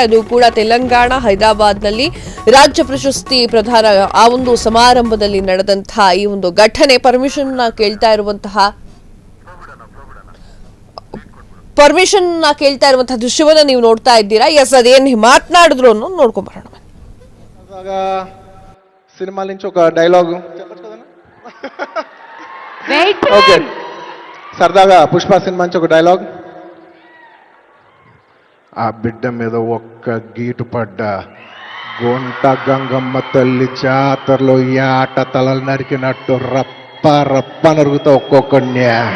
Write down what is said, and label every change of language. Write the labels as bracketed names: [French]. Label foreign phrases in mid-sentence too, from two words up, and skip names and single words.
[Kannada] ಅದು ಕೂಡ ತೆಲಂಗಾಣ ಹೈದರಾಬಾದ್ನಲ್ಲಿ ರಾಜ್ಯ ಪ್ರಶಸ್ತಿ ಪ್ರದಾನ ಆ ಒಂದು ಸಮಾರಂಭದಲ್ಲಿ ನಡೆದಂತಹ ಈ ಒಂದು ಘಟನೆ. ಪರ್ಮಿಷನ್ ಕೇಳ್ತಾ ಇರುವಂತಹ ದೃಶ್ಯವನ್ನ ನೀವು ನೋಡ್ತಾ ಇದ್ದೀರಾ. ಎಸ್, ಅದೇನು మాట్లాడిದ್ರು ಅನ್ನೋದು ನೋಡ್ಕೊಂಡ್ ಬರೋಣ. [Telugu] సినిమా నుంచి ఒక డైలాగ్ ఓకే, సరదాగా పుష్ప సినిమా నుంచి ఒక డైలాగ్. ఆ బిడ్డ మీద ఒక్క గీటు పడ్డ గొంట గంగమ్మ తల్లి జాతరలో ఈ ఆట తలలు నరికినట్టు రప్ప నరుగుతా ఒక్కొక్కడిని.